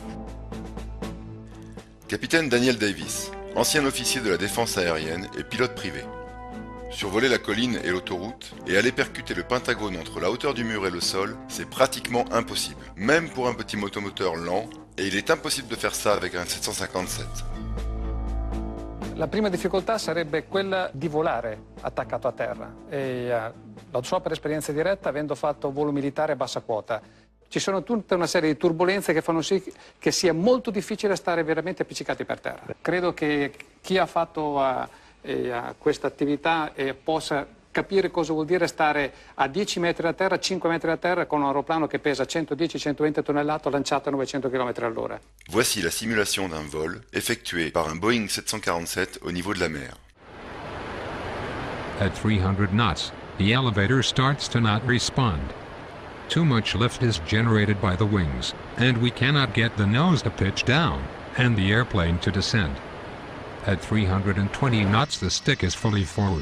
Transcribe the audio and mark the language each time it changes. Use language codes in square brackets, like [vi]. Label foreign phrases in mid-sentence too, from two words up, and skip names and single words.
[fr] Capitaine Daniel Davis, ancien officier de la défense aérienne et pilote privé. Survoler la colline et l'autoroute et aller percuter le Pentagone entre la hauteur du mur et le sol, c'est pratiquement impossible, même pour un petit motomoteur lent, et il est impossible de faire ça avec un 757. [it] La prima difficoltà sarebbe quella di volare attaccato a terra e lo so per esperienza diretta avendo fatto volo militare a bassa quota. Ci sono tutta una serie di turbulenze che fanno sì che sia molto difficile stare veramente appiccicati per terra. Credo che chi ha fatto questa attività possa capire cosa vuol dire stare a 10 metri da terra, 5 metri da terra con un aeroplano che pesa 110-120 tonnellate lanciato a 900 km/h. [fr] Voici la simulation d'un vol effectué par un Boeing 747 au niveau de la mer. [en] At 300 knots, the elevator starts to not respond. Too much lift is generated by the wings, and we cannot get the nose to pitch down and the airplane to descend. At 320 knots, the stick is fully forward.